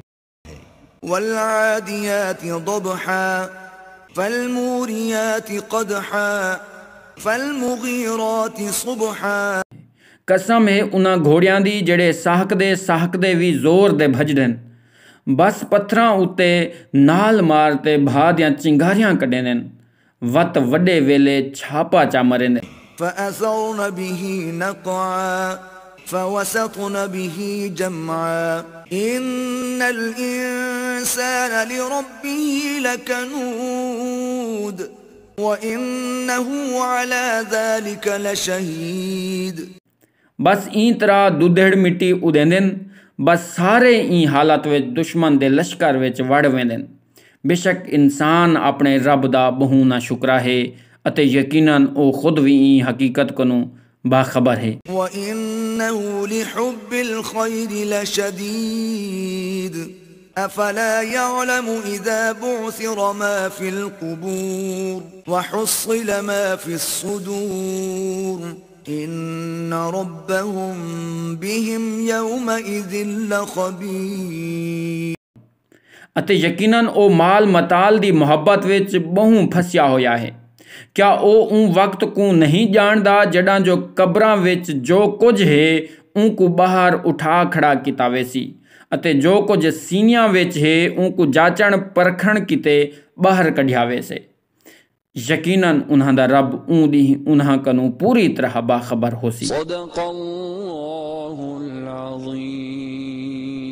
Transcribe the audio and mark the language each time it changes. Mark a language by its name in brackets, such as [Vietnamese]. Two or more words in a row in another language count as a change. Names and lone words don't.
[Arabic] والعاديات ضبحا فالموريات قدحا فالمغيرات صبحا. [Saraiki] कसम है उन्हां घोड़ियां दी जड़े साहकदे भी जोर दे भजदन, बस पत्थरां उत्ते नाल मारते भा दियां चिंगारियां कढेंदन, वत वड्डे वेले छापा चा मरेंदे। [Arabic] فأثرن به نقعا فوسطن به جمعا إن الإنسان لربه لكنود وإنه على ذلك لشهيد. [Saraiki] बस ई तरह दुधड़ मिट्टी उदेंदन, बस सारे ई हालत विच दुश्मन दे लश्कर विच वड़ वेंदन। बेशक इंसान अपने रब दा बहु ना शुक्रा है अते यकीनन ओ खुद भी ई हकीकत कनु बाखबर है। [Arabic] وإنه لحب الخير لشديد أفلا يعلم إذا بعثر ما في القبور وحصل ما في الصدور إن ربهم بهم يومئذ لخبير. [Saraiki] अते यकीनन ओ माल मताल दी मोहब्बत विच बहु फसिया होया है। क्या ओ ऊं वक्त को नहीं जानदा जड़ा जो कब्रां विच जो कुछ है ऊं को बाहर उठा खड़ा किता वेसी, अते जो कुछ सीनियां विच है ऊं को जाचण परखण किते बाहर कढ़िया वेसे। यकीनन उन्हां दा रब ऊं दी उन्हां कनु पूरी तरह बाखबर होसी। [Arabic] صدق الله العظيم.